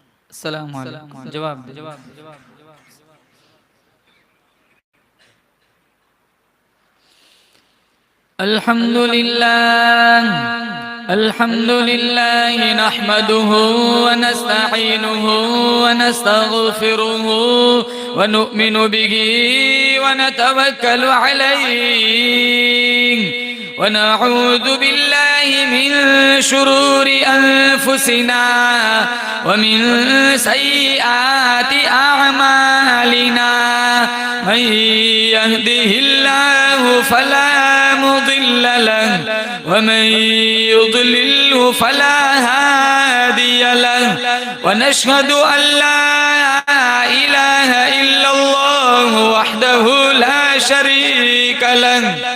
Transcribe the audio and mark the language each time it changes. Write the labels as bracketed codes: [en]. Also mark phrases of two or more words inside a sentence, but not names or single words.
[ar] السلام عليكم. [ur] جواب دے. [ar] الحمد لله نحمده ونستعينه ونستغفره ونؤمن به و ونتوكل عليه ونعوذ بالله من شرور أنفسنا ومن سيئات أعمالنا من يهده الله فلا مضل له ومن يضلل فلا هادي له ونشهد أن لا إله إلا الله وحده لا شريك له